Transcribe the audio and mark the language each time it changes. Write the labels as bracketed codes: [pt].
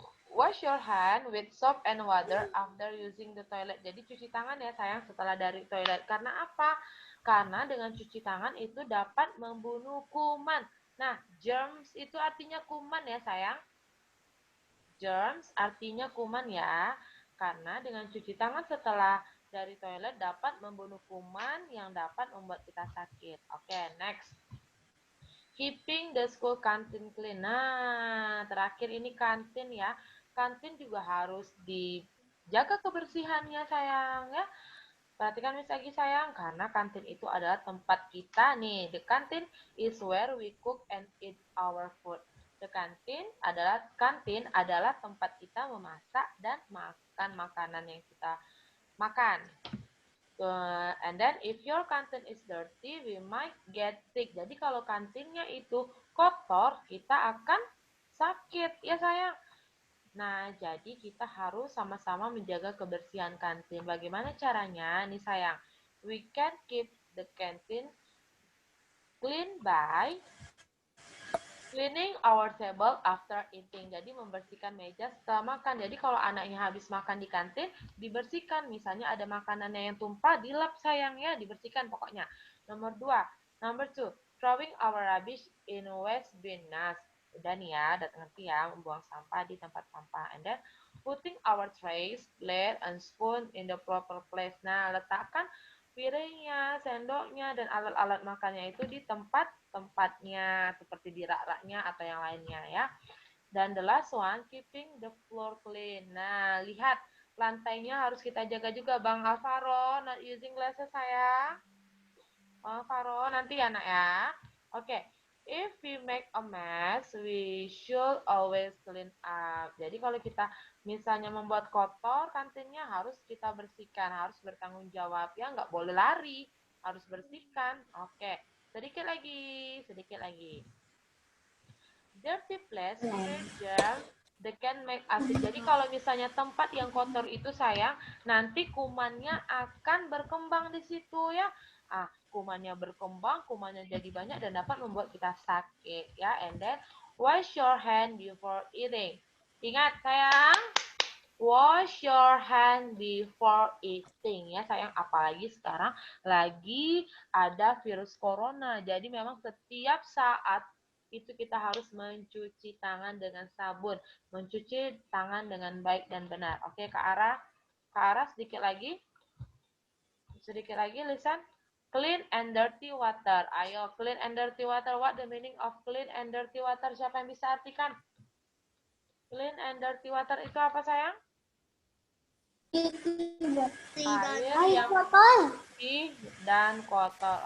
[en] Wash your hand with soap and water after using the toilet. [id] Jadi cuci tangan ya sayang setelah dari toilet. Karena apa? Karena dengan cuci tangan itu dapat membunuh kuman. Nah, germs itu artinya kuman ya sayang. Germs artinya kuman ya. Karena dengan cuci tangan setelah dari toilet dapat membunuh kuman yang dapat membuat kita sakit. [en] Oke, next. Keeping the school canteen clean. [id] Nah, terakhir ini kantin ya. Kantin juga harus dijaga kebersihannya sayang ya. Perhatikan Miss Agi sayang, karena kantin itu adalah tempat kita nih. [en] The canteen is where we cook and eat our food. [id] The kantin adalah tempat kita memasak dan makan makanan yang kita makan. [en] And then if your canteen is dirty, we might get sick. [id] Jadi kalau kantinnya itu kotor, kita akan sakit ya sayang. Nah, jadi kita harus sama-sama menjaga kebersihan kantin. Bagaimana caranya? Nih sayang, [en] we can keep the canteen clean by cleaning our table after eating. [id] Jadi membersihkan meja setelah makan. Jadi kalau anaknya habis makan di kantin, dibersihkan. Misalnya ada makanannya yang tumpah, dilap sayang ya, dibersihkan pokoknya. [en] Number 2, throwing our rubbish in waste bin. [id] Nah, udah nih ya, udah ngerti ya, membuang sampah di tempat sampah. [en] And then putting our trays, plate, and spoon in the proper place. [id] Nah, letakkan piringnya, sendoknya, dan alat-alat makannya itu di tempatnya seperti di rak-raknya atau yang lainnya ya. Dan [en] the last one, keeping the floor clean. [id] Nah, lihat lantainya harus kita jaga juga. Bang Alvaro, [en] not using glasses [id] sayang. Bang Alvaro, nanti ya nak ya. [en] Oke, if we make a mess, we should always clean up. [id] Jadi kalau kita misalnya membuat kotor kantinnya, harus kita bersihkan, harus bertanggung jawab ya, nggak boleh lari, harus bersihkan. Oke, sedikit lagi. [en] Dirty place, germs, they can make acid. [id] Jadi kalau misalnya tempat yang kotor itu sayang, nanti kumannya akan berkembang di situ ya. Kumannya berkembang, kumannya jadi banyak dan dapat membuat kita sakit ya. [en] And then wash your hand before eating. [id] Ingat sayang, [en] wash your hand before eating [id] ya sayang, apalagi sekarang lagi ada virus corona. Jadi memang setiap saat itu kita harus mencuci tangan dengan sabun, mencuci tangan dengan baik dan benar. Oke, Kak Ara sedikit lagi lisan. [en] Clean and dirty water. [id] Ayo, [en] clean and dirty water. What the meaning of clean and dirty water? [id] Siapa yang bisa artikan? [en] Clean and dirty water [id] itu apa, sayang? Air yang bersih dan kotor.